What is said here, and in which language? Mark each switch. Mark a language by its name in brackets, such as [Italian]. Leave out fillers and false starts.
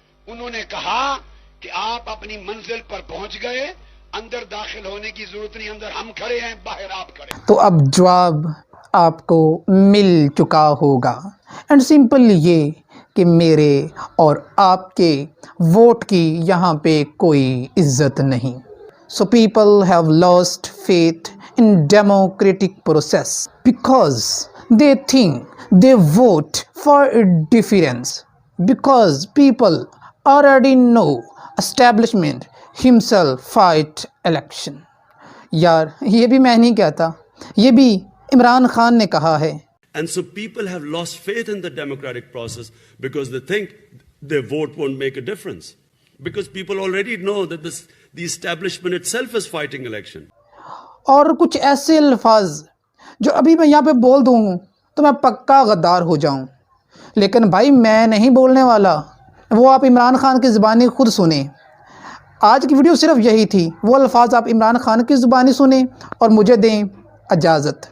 [Hindi] उन्होंने कहा कि आप अपनी मंजिल पर पहुंच गए, अंदर दाखिल होने की जरूरत नहीं, अंदर हम खड़े हैं, बाहर आप खड़े। तो अब जवाब आपको मिल चुका होगा। [English] and simple [Hindi] ये कि मेरे और आपके वोट की यहाँ पे कोई इज्जत नहीं। [English] So people have lost faith in democratic process because they think they vote for a difference, because people already know establishment himself fight election. [Hindi] यार ये भी मैं नहीं कहता, ये भी इमरान खान ने कहा है। [English] And so people have lost faith in the democratic process because they think their vote won't make a difference. Because people already know that the establishment itself is fighting election. [Hindi] और कुछ ऐसे अल्फाज जो अभी मैं यहाँ पे बोल दूँ तो मैं पक्का गद्दार हो जाऊँ, लेकिन भाई मैं नहीं बोलने वाला, वो आप इमरान खान की ज़ुबानी खुद सुने। आज की वीडियो सिर्फ यही थी, वो अल्फाज आप इमरान खान की ज़ुबानी सुने और मुझे दें इजाज़त।